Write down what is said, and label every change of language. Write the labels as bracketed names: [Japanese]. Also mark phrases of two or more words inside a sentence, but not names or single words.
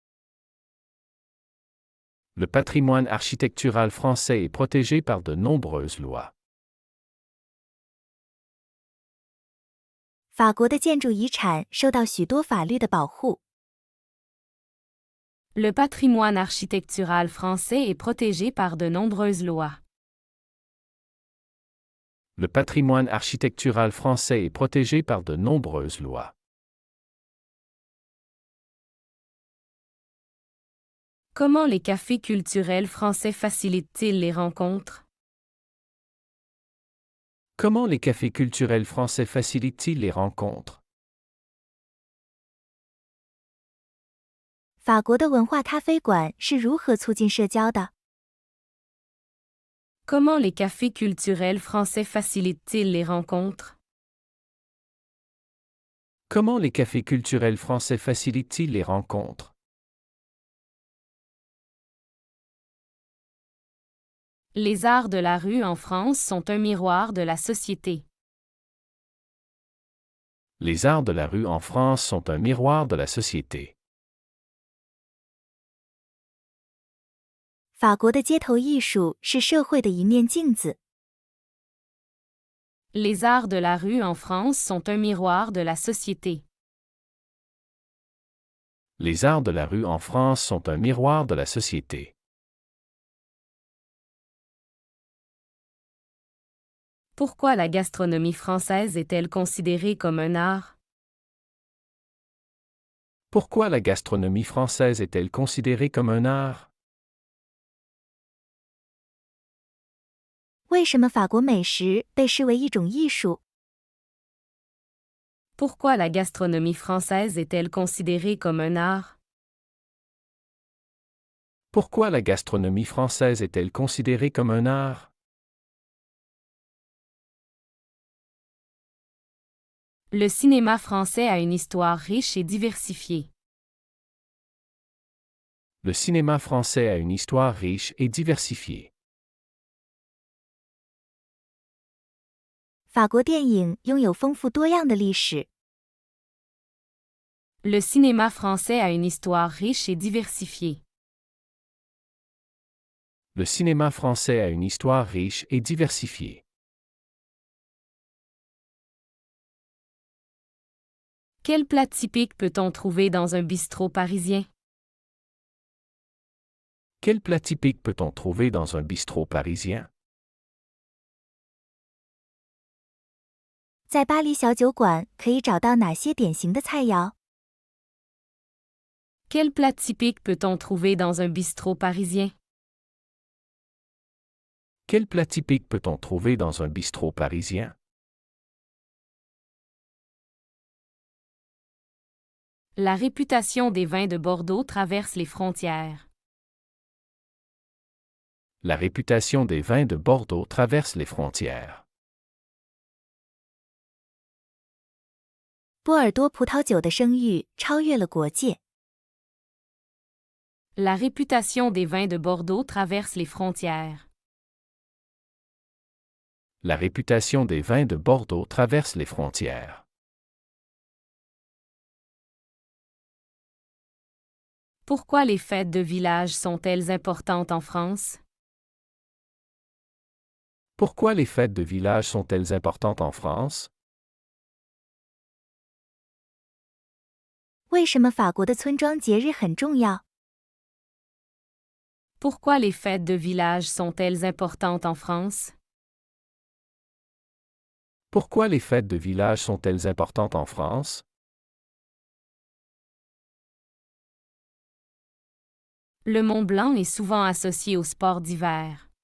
[French] Le patrimoine architectural français est protégé par de nombreuses lois. [Chinese] 法国的建筑遗产受到许多法律的保护。 [French] Le patrimoine architectural français est protégé par de nombreuses lois. Le patrimoine architectural français est protégé par de nombreuses lois. Comment les cafés culturels français facilitent-ils les rencontres? Comment les cafés culturels français facilitent-ils les rencontres? [Chinese] 法国的文化咖啡馆是如何促进社交的？ [French] Comment les cafés culturels français facilitent-ils les rencontres? Comment les cafés culturels français facilitent-ils les rencontres? Les arts de la rue en France sont un miroir de la société. Les arts de la rue en France sont un miroir de la société. [Chinese] 法国的街头艺术是社会的一面镜子。 [French] Les arts de la rue en France sont un miroir de la société. Les arts de la rue en France sont un miroir de la société. Pourquoi la gastronomie française est-elle considérée comme un art? Pourquoi la gastronomie française est-elle considérée comme un art? [Chinese] 为什么法国美食被视为一种艺术？ [French] Pourquoi la gastronomie française est-elle considérée comme un art? Pourquoi la gastronomie française est-elle considérée comme un art? Le cinéma français a une histoire riche et diversifiée. Le cinéma français a une histoire riche et diversifiée. [Chinese] 法国电影拥有丰富多样的历史。 [French] Le cinéma français a une histoire riche et diversifiée. Le cinéma français a une histoire riche et diversifiée. Quel plat typique peut-on trouver dans un bistrot parisien? Quel plat typique peut-on trouver dans un bistrot parisien? [Chinese] 在巴黎小酒馆可以找到哪些典型的菜肴？ [French] Quel plat typique peut-on trouver dans un bistrot parisien? Quel plat typique peut-on trouver dans un bistrot parisien? La réputation des vins de Bordeaux traverse les frontières. La réputation des vins de Bordeaux traverse les frontières. [Chinese] 波尔多葡萄酒的声誉超越了国界。 [French] La réputation des vins de Bordeaux traverse les frontières. La réputation des vins de Bordeaux traverse les frontières. Pourquoi les fêtes de village sont-elles importantes en France? Pourquoi les fêtes de village sont-elles importantes en France? [Chinese] 为什么法国的村庄节日很重要？ [French] Pourquoi les fêtes de village sont-elles importantes en France? Pourquoi les fêtes de village sont-elles importantes en France? Le Mont Blanc est souvent associé aux sports d'hiver.